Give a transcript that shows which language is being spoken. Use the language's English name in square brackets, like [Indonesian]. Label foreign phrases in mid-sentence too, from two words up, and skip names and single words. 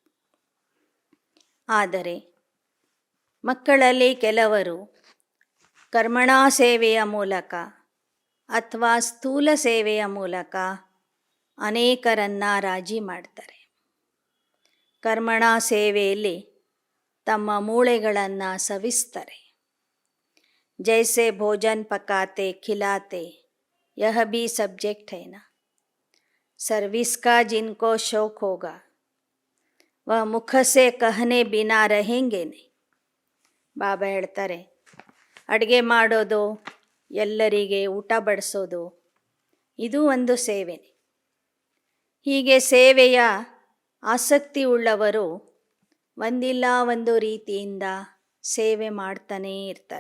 [Kannada] ಆದರೆ ಮಕ್ಕಳಲ್ಲಿ ಕೆಲವರು ಕರ್ಮಣಾ ಸೇವೆಯ ಮೂಲಕ ಅಥವಾ ಸ್ಥೂಲ ಸೇವೆಯ ಮೂಲಕ ಅನೇಕರನ್ನು ರಾಜಿ ಮಾಡ್ತಾರೆ. ಕರ್ಮಣಾ ಸೇವೆಯಲ್ಲಿ ತಮ್ಮ ಮೂಳೆಗಳನ್ನು ಸವಿಸ್ತಾರೆ. [Hindi] जैसे भोजन पकाते खिलाते यह भी सब्जेक्ट है ना, सर्विस का जिनको शौक होगा वह मुख से कहने बिना रहेंगे नहीं. [Kannada] ಬಾಬಾ ಹೇಳ್ತಾರೆ ಅಡುಗೆ ಮಾಡೋದು, ಎಲ್ಲರಿಗೆ ಊಟ ಬಡಿಸೋದು ಇದು ಒಂದು ಸೇವೆನೇ. ಹೀಗೆ ಸೇವೆಯ ಆಸಕ್ತಿ ಉಳ್ಳವರು ಒಂದಿಲ್ಲ ಒಂದು ರೀತಿಯಿಂದ ಸೇವೆ ಮಾಡ್ತಾನೇ ಇರ್ತಾರೆ.